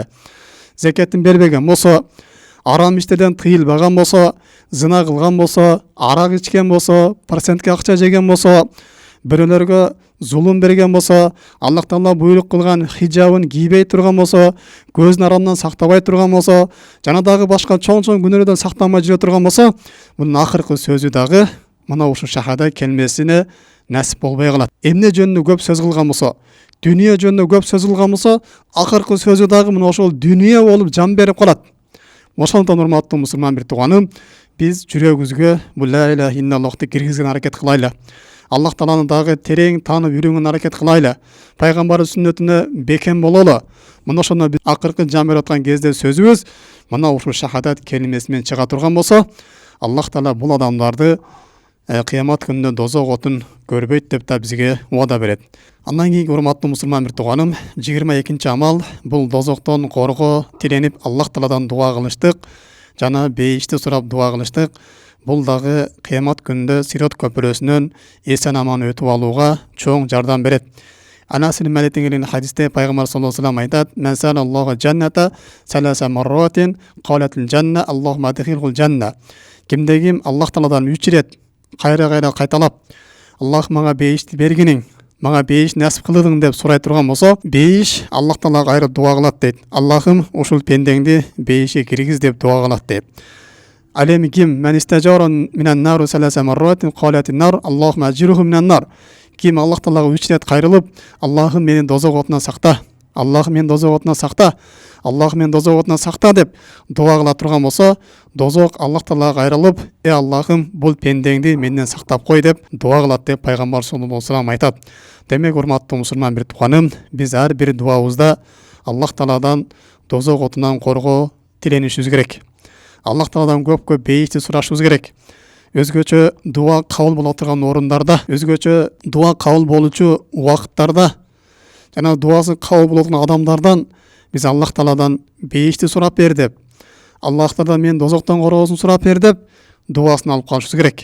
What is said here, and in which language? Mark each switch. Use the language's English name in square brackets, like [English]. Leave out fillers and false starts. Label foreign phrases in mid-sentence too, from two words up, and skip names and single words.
[Kyrgyz] закатын бербеген болсо, арам иштерден тыйылбаган болсо, зына кылган болсо, арак ичкен болсо, процентке акча жеген болсо, бирөөлөргө зулум берген болсо, Аллах Таала буйрук кылган хижабын кийбей турган болсо, көзүн арамдан сактабай турган болсо, жана дагы башка чоң күнөөлөрдөн сактанбай жүрө турган болсо, мунун акыркы сөзү дагы мына ушул шахада келмесине насип болбой калат. Эмне жөнүндө көп сөз кылган болсо, дүнүйө жөнүндө көп сөз кылган болсо, акыркы сөзү дагы мына ошол дүнүйө болуп жан берип калат. Ошондон урматтуу мусулман бир тууганым, биз жүрөгүбүзгө бул [Arabic] لا إله إلا الله [Kyrgyz] киргизген аракет кылайлы. Аллах Тааланы дагы терең таанып үйрөнгөн аракет кылайлы. Пайгамбардын сүннөтүнө бекем бололу. Мына ошондо биз акыркы жан берип аткан кезде сөзүбүз мына ушул шахадат келмеси менен чыга турган болсо, Аллах Таала бул адамдарды кыямат күнүндө дозок отун көрбөйт деп да бизге убада берет. Андан кийинки урматтуу мусулман бир тууганым, 22-чи амал бул дозоктон коргоо тиленип Аллах Тааладан дуа кылыштык, жана бейишти сурап дуа кылыштык. Бул дагы кыямат күнүндө Сирот көпүрөсүнөн эсен аман өтүп алууга чоң жардам берет. Анас ибн Малик деген хадисте пайгамбар [Arabic] صلى الله عليه وسلم айтат: "من سأل الله الجنة ثلاث مرات قالت الجنة اللهم أدخله الجنة." [Kyrgyz] Кимдегим Аллах Тааладан 3 рет кайра кайталап, Аллах мага бейишти бергениң, мага бейиш насип кылдың деп сурай турган болсо, бейиш Аллах Таалага кайра дуа кылат дейт. Аллахым ушул пендеңди бейишке киргиз деп дуа кылат дейт. Ал эми ким [Arabic] من استجار من النار ثلاث مرات قالت النار اللهم أجره من النار. [Kyrgyz] Ким Аллах Таалага 3 рет кайрылып, Аллахым мени дозок отунан сакта, Аллахым мени дозок отунан сакта, Аллахым мени дозок отунан сакта деп дуа кыла турган болсо, дозок Аллах Таалага кайрылып, Аллахым бул пендеңди менден сактап кой деп дуа кылат деп пайгамбар [Arabic] صلى الله عليه وسلم [Kyrgyz] айтат. Демек, урматтуу мусулман бир тууганым, биз ар бир дуабызда Аллах Тааладан дозок отунан коргоо тиленишибиз керек. Аллах Тааладан көп бейишти сурашыбыз керек. Өзгөчө дуа кабыл боло турган орундарда, өзгөчө дуа кабыл болуучу убакыттарда, жана дуасы кабыл боло турган адамдардан биз Аллах Тааладан бейишти сурап бер деп, Аллах Тааладан мен дозоктон коргоосун сурап бер деп дуасын алып калышыбыз керек.